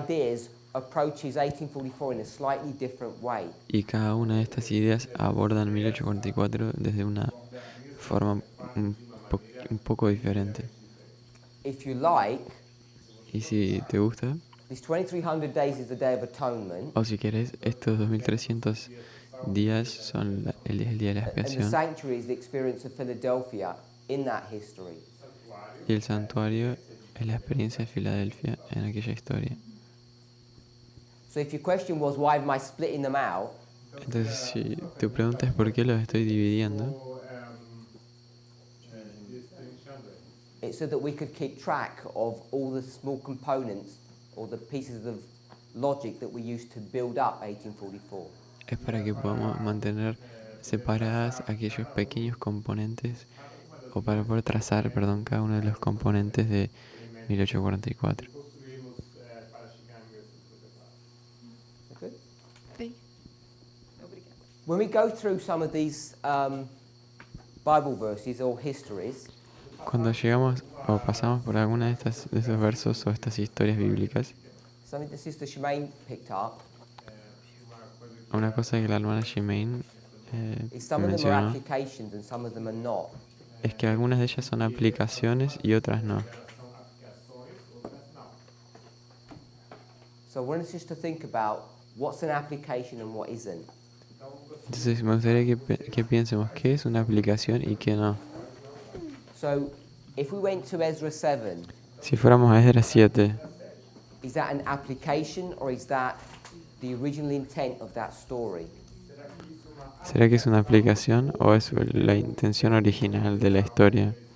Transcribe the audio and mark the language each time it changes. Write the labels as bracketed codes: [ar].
[en] ideas approaches 1844 in a slightly different way. [es] Y cada una de estas ideas abordan 1844 desde una forma un poco diferente. [en] If you like, [es] Y si te gusta, [en] this 2,300 days is the Day of Atonement, [es] o si querés, estos 2300 días son el día de la [en] and the [es] expiación, [en] sanctuary is the experience of Philadelphia in that history. [es] y el santuario es la experiencia de Filadelfia en aquella historia. [en] So if your question was, why am I splitting them out? [es] Entonces, si tu pregunta es por qué los estoy dividiendo, [pt] Ou destrinchando. [en] It's so that we could keep track of all the small components or the pieces of logic that we used to build up 1844. [es] es para que podamos mantener separadas aquellos pequeños componentes, o para poder trazar, perdón, cada uno de los componentes de 1844. [pt] Construímos para chegar em 1844. [en] Okay? [pt] Bem, obrigada. [en] When we go through some of these Bible verses or histories, [es] Cuando llegamos o pasamos por alguna de estos versos o estas historias bíblicas, [en] something that Sister Shemaine picked up [es] una cosa que la hermana Shemaine [en] is some of them are [es] mencionó [en] applications and some of them are not. [es] es que algunas de ellas son aplicaciones y otras no. [en] So I want us just to think about what's an application and what isn't. [es] Entonces me gustaría que piensemos qué es una aplicación y qué no. [en] So if we went to Ezra 7, [es] Si fuéramos a Esdras 7, [en] is that an application or is that the original intent of that story? [es] ¿será que es una aplicación o es la intención original de la historia?